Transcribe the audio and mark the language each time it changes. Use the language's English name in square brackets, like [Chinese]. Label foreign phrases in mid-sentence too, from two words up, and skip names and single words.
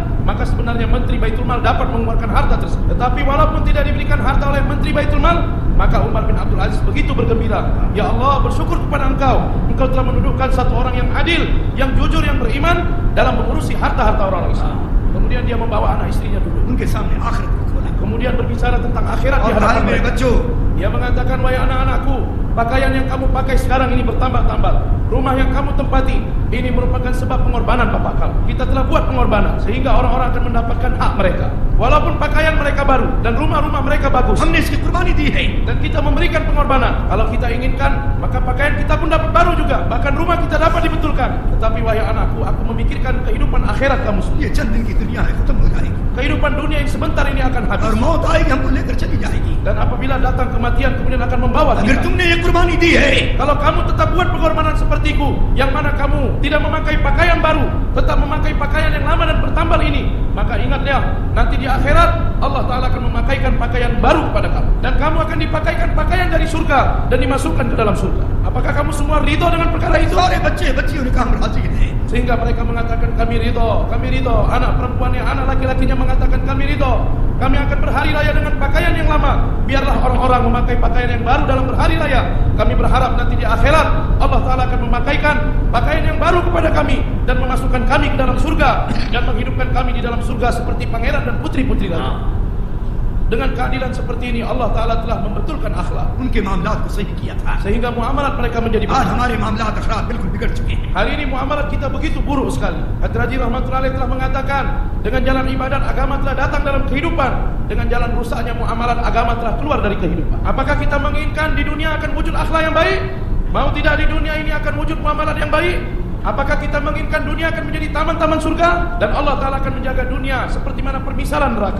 [Indonesian] Maka sebenarnya menteri Baitul Mal dapat mengeluarkan harta tersebut. Tetapi walaupun tidak diberikan harta oleh menteri Baitul Mal, maka Umar bin Abdul Aziz begitu bergembira. Ya Allah, bersyukur kepada Engkau. Engkau telah mendudukan satu orang yang adil, yang jujur, yang beriman dalam mengurusi harta-harta orang Islam. Kemudian dia membawa anak istrinya duduk. [Hindi] उनके सामने आखिरत को खोला, [Indonesian] Kemudian berbicara tentang akhirat di [Hindi] और [Indonesian] hadapan [Hindi] भाई मेरे [Indonesian] mereka. [Hindi] बच्चों, [Indonesian] Dia mengatakan, wahai anak-anakku, pakaian yang kamu pakai sekarang ini bertambah-tambah. Rumah yang kamu tempati ini merupakan sebab pengorbanan bapak kamu. Kita telah buat pengorbanan sehingga orang-orang akan mendapatkan hak mereka. Walaupun pakaian mereka baru dan rumah-rumah mereka bagus, [Hindi] हमने इसकी कुर्बानी दी है, [Indonesian] dan kita memberikan pengorbanan. Kalau kita inginkan, maka pakaian kita pun dapat baru juga. Bahkan rumah kita dapat dibetulkan. Tetapi wahai anakku, aku memikirkan kehidupan akhirat kamu sendiri. [Hindi] ये चंद दिन की दुनिया है, खत्म हो जाएगी, [Indonesian] Kehidupan dunia yang sebentar ini akan [Hindi] और [Indonesian] habis. [Hindi] मौत आएगी हमको लेकर चली जाएगी। [Indonesian] Dan apabila datang kematian kemudian akan membawa [Hindi] अगर [Indonesian] kita. [Hindi] तुमने ये कुर्बानी दी है, [Indonesian] Kalau kamu tetap buat pengorbanan sepertiku, yang mana kamu tidak memakai pakaian baru, tetap memakai pakaian yang lama dan bertambal ini, maka ingatlah, nanti di akhirat Allah Ta'ala akan memakaikan pakaian baru kepada kamu. Dan kamu akan dipakaikan pakaian dari surga dan dimasukkan ke dalam surga. Apakah kamu semua ridho dengan perkara itu? [Hindi] सारे बच्चे बच्चियों ने कहा हम राजी हैं। [Indonesian] Sehingga mereka mengatakan kami ridho. Anak perempuannya, anak laki-lakinya mengatakan kami ridho. Kami akan berhari raya dengan pakaian yang lama. Biarlah orang-orang memakai pakaian yang baru dalam berhari raya. Kami berharap nanti di akhirat Allah Ta'ala akan memakaikan pakaian yang baru kepada kami dan memasukkan kami ke dalam surga dan menghidupkan kami di dalam surga seperti pangeran dan putri-putri raja. Dengan keadilan seperti ini Allah Ta'ala telah membetulkan akhlak [Hindi] उनके मामलात को सही किया था। [Indonesian] sehingga muamalat mereka menjadi [Hindi] आज [Indonesian] benar. [Hindi] हमारे मामलात अखलाक बिल्कुल बिगड़ चुके हैं। [Indonesian] Hari ini muamalat kita begitu buruk sekali. Hadraji [Arabic] رحمة الله عليه [Indonesian] telah mengatakan, dengan jalan ibadat agama telah datang dalam kehidupan, dengan jalan rusaknya muamalat agama telah keluar dari kehidupan. Apakah kita menginginkan di dunia akan wujud akhlak yang baik? Mau tidak di dunia ini akan wujud muamalat yang baik? Apakah kita menginginkan dunia akan menjadi taman-taman surga dan Allah Ta'ala akan menjaga dunia seperti mana permisalan neraka?